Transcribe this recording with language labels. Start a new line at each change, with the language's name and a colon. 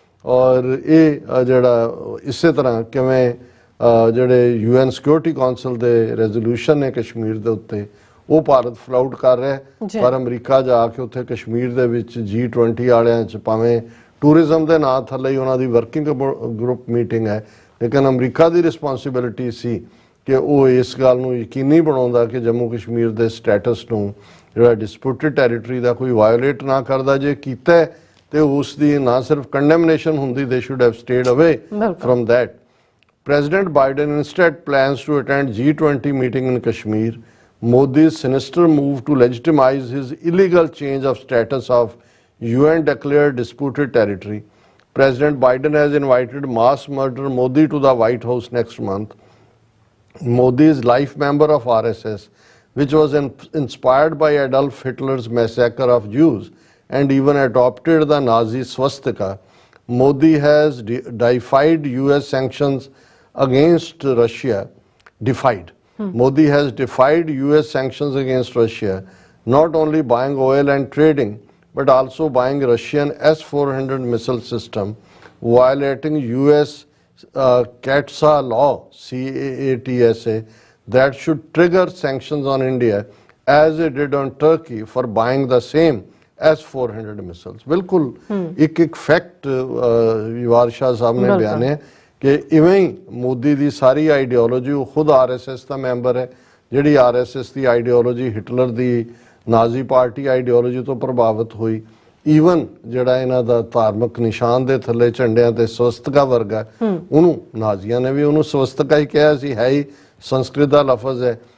Punjabi: ਔਰ ਇਹ ਜਿਹੜਾ ਇਸੇ ਤਰ੍ਹਾਂ ਕਿਵੇਂ ਜਿਹੜੇ UN ਸਿਕਿਉਰਿਟੀ ਕਾਉਂਸਲ ਦੇ ਰੈਜ਼ੋਲੂਸ਼ਨ ਨੇ ਕਸ਼ਮੀਰ ਦੇ ਉੱਤੇ ਉਹ ਭਾਰਤ ਫਲਾਊਟ ਕਰ ਰਿਹਾ, ਪਰ ਅਮਰੀਕਾ ਜਾ ਕੇ ਉੱਥੇ ਕਸ਼ਮੀਰ ਦੇ ਵਿੱਚ G20 ਵਾਲਿਆਂ 'ਚ ਭਾਵੇਂ ਟੂਰਿਜ਼ਮ ਦੇ ਨਾਂ ਥੱਲੇ ਹੀ ਉਹਨਾਂ ਦੀ ਵਰਕਿੰਗ ਗਰੁੱਪ ਮੀਟਿੰਗ ਹੈ, ਲੇਕਿਨ ਅਮਰੀਕਾ ਦੀ ਰਿਸਪੌਂਸਿਬਿਲਿਟੀ ਸੀ ਕਿ ਉਹ ਇਸ ਗੱਲ ਨੂੰ ਯਕੀਨੀ ਬਣਾਉਂਦਾ ਕਿ ਜੰਮੂ ਕਸ਼ਮੀਰ ਦੇ ਸਟੇਟਸ ਨੂੰ ਜਿਹੜਾ ਡਿਸਪਿਊਟਡ ਟੈਰੀਟਰੀ ਦਾ ਕੋਈ ਵਾਇਓਲੇਟ ਨਾ ਕਰਦਾ। ਜੇ ਕੀਤਾ ਤੇ ਉਸ ਦੀ ਨਾ ਸਿਰਫ ਕੰਡੈਮਨੇਸ਼ਨ ਹੁੰਦੀ,
English: They should have stayed away from that. President Biden instead plans to attend G20 meeting in Kashmir. Modi's sinister move to legitimize his illegal change of status of UN declared disputed territory. President Biden has invited mass murderer Modi to the White House next month. Modi is life member of RSS, which was inspired by Adolf Hitler's massacre of Jews and even adopted the Nazi swastika. Modi has defied US sanctions against Russia. Modi has defied US sanctions against Russia, not only buying oil and trading, but also buying Russian S-400 missile system, violating US CATSA law, CAATSA, that should trigger sanctions on India as it did on Turkey for buying the same S-400 missiles.
Punjabi: ਬਿਲਕੁਲ ਇੱਕ fact ਯਵਾਰ ਸ਼ਾਹ ਸਾਹਿਬ ਨੇ ਬਿਆਨੇ ਕਿ ਇਵੇਂ ਹੀ ਮੋਦੀ ਦੀ ਸਾਰੀ ideology, ਉਹ ਖੁਦ RSS ਦਾ member ਹੈ, ਜਿਹੜੀ RSS ਦੀ ideology Hitler ਦੀ ਨਾਜ਼ੀ party ideology ਤੋਂ ਪ੍ਰਭਾਵਿਤ ਹੋਈ। ਈਵਨ ਜਿਹੜਾ ਇਹਨਾਂ ਦਾ ਧਾਰਮਿਕ ਨਿਸ਼ਾਨ ਦੇ ਥੱਲੇ ਝੰਡਿਆਂ ਤੇ ਸਵਸਤਿਕਾ ਵਰਗਾ, ਉਹਨੂੰ ਨਾਜ਼ੀਆਂ ਨੇ ਵੀ ਉਹਨੂੰ ਸਵਸਤਿਕਾ ਹੀ ਕਿਹਾ ਸੀ, ਹੈ ਹੀ ਸੰਸਕ੍ਰਿਤ ਦਾ ਲਫ਼ਜ਼ ਹੈ।